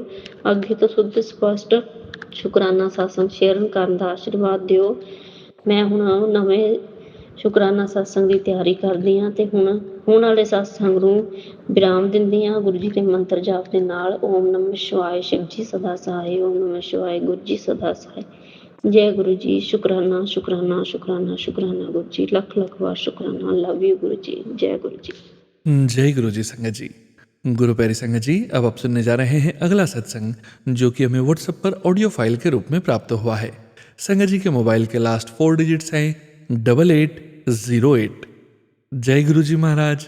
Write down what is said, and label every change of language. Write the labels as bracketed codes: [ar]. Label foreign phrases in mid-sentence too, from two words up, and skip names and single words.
[pa] ਅੱਗੇ ਤੋਂ ਸ਼ੁੱਧ ਸਪਸ਼ਟ ਸ਼ੁਕਰਾਨਾ ਸਤਸੰਗ ਸ਼ੇਅਰ ਕਰਨ ਦਾ ਆਸ਼ੀਰਵਾਦ ਦਿਓ। ਮੈਂ ਹੁਣ ਨਵੇਂ ਸ਼ੁਕਰਾਨਾ ਸਤਸੰਗ ਦੀ ਤਿਆਰੀ ਕਰਦੀ ਹਾਂ ਤੇ ਹੁਣ ਵਾਲੇ ਸਤਸੰਗ ਨੂੰ ਵਿਰਾਮ ਦਿੰਦੀ ਹਾਂ ਗੁਰੂ ਜੀ ਦੇ ਮੰਤਰ ਜਾਪ ਦੇ ਨਾਲ। ਓਮ ਨਮः ਸ਼ਿਵਾਏ, [hi] शिव जी सदा सहाय। ओम नमः शिवाय, गुरु जी सदा सहाय। जय गुरु जी। शुकराना शुकराना शुकराना शुकराना गुरु जी। लख लख बार शुकराना। [en] love you [hi] गुरु जी। जय गुरु जी। जय गुरु जी संगत जी। गुरु प्यारी संगत जी, अब आप सुनने जा रहे हैं अगला सत्संग जो कि हमें व्हाट्सएप पर [en] audio file [hi] के रूप में प्राप्त हुआ है। संगत जी के मोबाइल के [en] last 4 digits [hi] हैं 8808। जय गुरु जी महाराज।